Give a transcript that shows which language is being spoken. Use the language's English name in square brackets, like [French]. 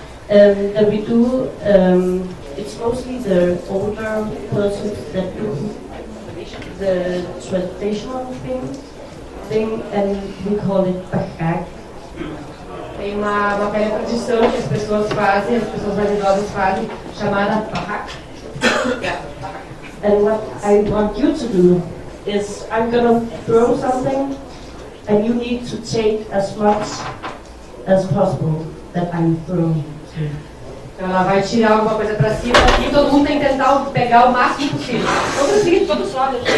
[English] That we do, it's mostly the older persons that do the traditional thing, and we call it bahag. [Portuguese] Tem uma velha tradição que as pessoas mais idosas fazem, chamada bahag. [English] And what I want you to do is, I'm gonna throw something, and you need to take as much as possible that I'm throwing. [Portuguese] Ela vai tirar alguma coisa para cima e todo mundo tem que tentar pegar o máximo possível. Vamos seguir, todos sobe.